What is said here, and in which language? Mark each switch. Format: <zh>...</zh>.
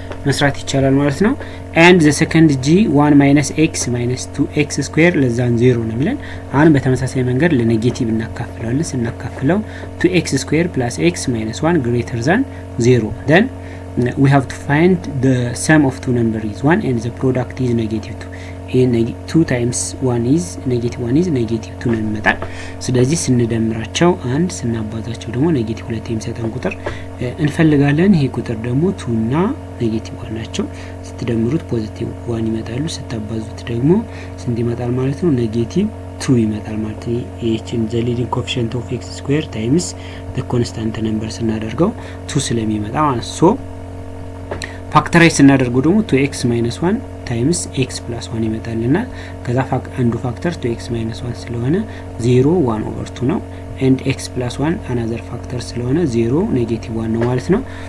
<am>መስራት ይቻላል ማለት ነው።</am> <en>and the second g 1 minus x minus 2x square less than 0</en> <am>ነው የሚለን። አሁን በተመሳሳይ መንገድ ለኔጌቲቭ እናካፍለዋለን። ስናካፍለው</am> <en>2x square plus x minus 1 greater than 0 then we have to find the sum of two numbers is 1 and the product is negative 2.</en> <am>ይሄ</am> <en>2 times 1 is negative 1 is negative 2</en> <am>ነው የሚመጣው። ስለዚህ ስንደምራቸው 1 ስናባዛቸው ደግሞ negative 2 የሚሰጠን ቁጥር እንፈልጋለን። ይሄ ቁጥር ደግሞ 2 እና negative 1 ናቸው። ስትደምሩት positive 1 ይመጣሉ። ስታባዙት ደግሞ ስንት ይመጣል ማለት ነው? negative 2 ይመጣል ማለት ነው። ይሄን</am> <en>the leading coefficient of x square times the constant number</en> <am>ስናደርገው 2 ስለሚመጣ ማለት ነው። ፋክተራይዝ ስናደርገው ደግሞ 2x minus 1 times x plus 1 ይመጣልና ከዛ አንዱ ፋክተር 2x minus 1 ስለሆነ 0 1 over 2 ነው</am> <en>and x plus 1 another factor</en> <am>ስለሆነ 0 negative 1 ነው ማለት ነው።</am>